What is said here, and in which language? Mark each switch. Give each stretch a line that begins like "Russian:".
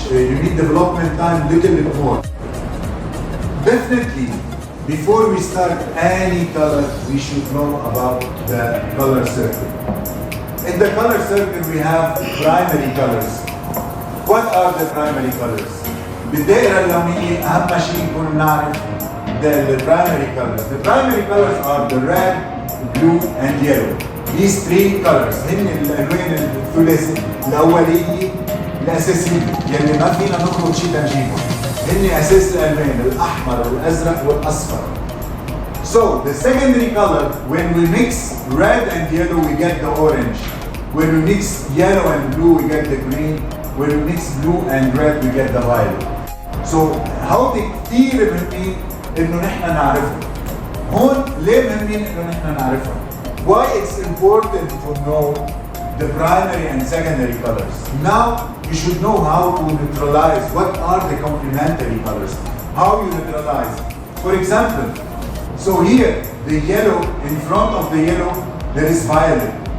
English: You need development time, little bit more. Definitely, before we start any color, we should know about the color circle. In the color circle, we have primary colors. What are the primary colors?
Arabic: بالدائرة اللونية أهم شيء نكون نعرف
English: the primary colors. The primary colors are the red, blue, and yellow. These three colors
Arabic: هن الألوان الثلاثي الأولية الأساسية يلي ما فينا نخلط شيء تنجيبهم. هن أساس الألوان الأحمر والأزرق والأصفر.
English: So the secondary color, when we mix red and yellow, we get the orange. When we mix yellow and blue, we get the green. When we mix blue and red, we get the violet.
Arabic: So هودي كثير مهمين إنه نحن نعرفهم. هون ليه مهمين إنه نحن نعرفهم؟
English: Why it's important to know the primary and secondary colors. Now you should know how to neutralize. What are the complementary colors? How you neutralize? For example, so here the yellow, in front of the yellow there is violet.